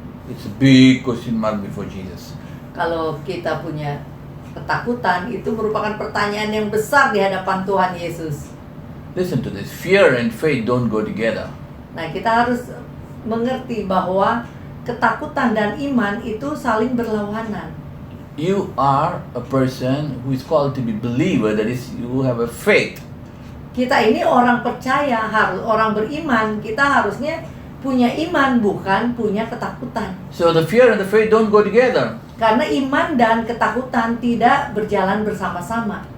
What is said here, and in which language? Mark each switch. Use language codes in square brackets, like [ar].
[en] It's a big question mark before Jesus. [id] Kalau kita punya ketakutan, itu merupakan pertanyaan yang besar di hadapan Tuhan Yesus. [en] Listen to this. Fear and faith don't go together. [id] Nah, kita harus mengerti bahwa ketakutan dan iman itu saling berlawanan. [en] You are a person who is called to be believer, that is, you have a faith. [id] Kita ini orang percaya, orang beriman, kita harusnya punya iman, bukan punya ketakutan. [en] So the fear and the faith don't go together. [id] Karena iman dan ketakutan tidak berjalan bersama-sama.